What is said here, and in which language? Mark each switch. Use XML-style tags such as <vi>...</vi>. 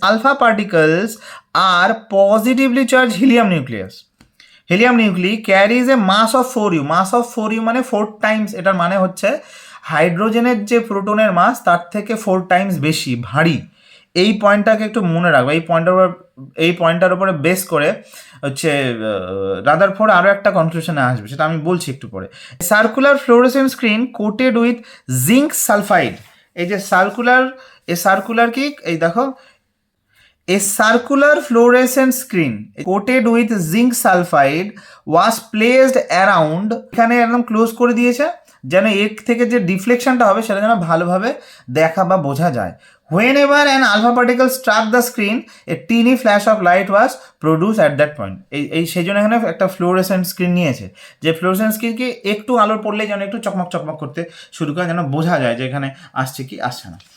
<en>Alpha particles are positively charged helium nucleus. Helium nuclei carries a mass of 4u. Mass of 4u</en> <bn>মানে 4 Times, এটার মানে হচ্ছে হাইড্রোজেনের যে প্রোটনের মাস তার থেকে 4 টাইমস বেশি ভারী। এই পয়েন্টটাকে একটু মনে রাখবো। এই পয়েন্টটার উপরে বেস করে হচ্ছে রাদারফোর্ড আরও একটা কনক্লুশনে আসবে, সেটা আমি বলছি একটু পরে।</bn> <en>Circular fluorescent screen coated with zinc sulphide.</en> <bn>এই যে সার্কুলার কি, এই দেখো,</bn> <en>A circular fluorescent screen coated with zinc sulfide was placed around,</en> <bn>এখানে একদম ক্লোজ করে দিয়েছে যেন এর থেকে যে ডিফ্লেকশনটা হবে সেটা যেন ভালোভাবে দেখা বা বোঝা যায়।</bn> <en>Whenever an alpha particle struck the screen, a teeny flash of light was produced at that point.</en> <bn>এই সেই জন্য এখানে একটা ফ্লোরেসেন্ট স্ক্রিন নিয়েছে, যে ফ্লোরেসেন্ট স্ক্রিনকে একটু আলোর পড়লে যেন একটু চকমক করতে শুরু করে, যেন বোঝা যায় যে এখানে আসছে কি আসছে না।</bn>